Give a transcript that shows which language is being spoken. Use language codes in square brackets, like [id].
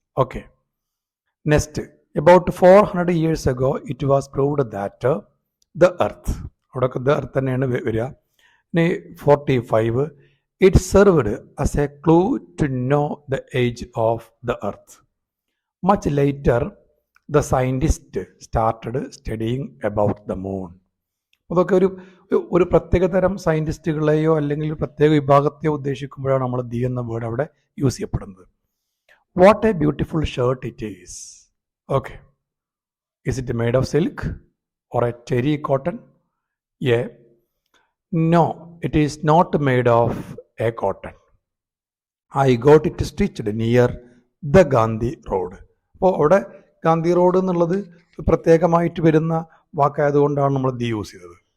[en] okay, next, about 400 years ago it was proved that the earth, [ml] അവിടെ the earth തന്നെയാണ് വരിക. [en] ഇനി 45, it served as a clue to know the age of the earth. Much later the scientist started studying about the moon. [ml] അതൊക്കെ ഒരു പ്രത്യേക തരം സയൻറ്റിസ്റ്റുകളെയോ അല്ലെങ്കിൽ ഒരു പ്രത്യേക വിഭാഗത്തെയോ ഉദ്ദേശിക്കുമ്പോഴാണ് നമ്മൾ ദി എന്ന വേർഡ് അവിടെ യൂസ് ചെയ്യപ്പെടുന്നത്. [en] What a beautiful shirt it is. Okay, is it made of silk or a terry cotton? Yeah, no, it is not made of a cotton. I got it stitched near the Gandhi road. [ml] അപ്പോൾ അവിടെ Gandhi road എന്നുള്ളത് പ്രത്യേകമായിട്ട് വരുന്ന വാക്കായതുകൊണ്ടാണ് നമ്മൾ the use ചെയ്തത്.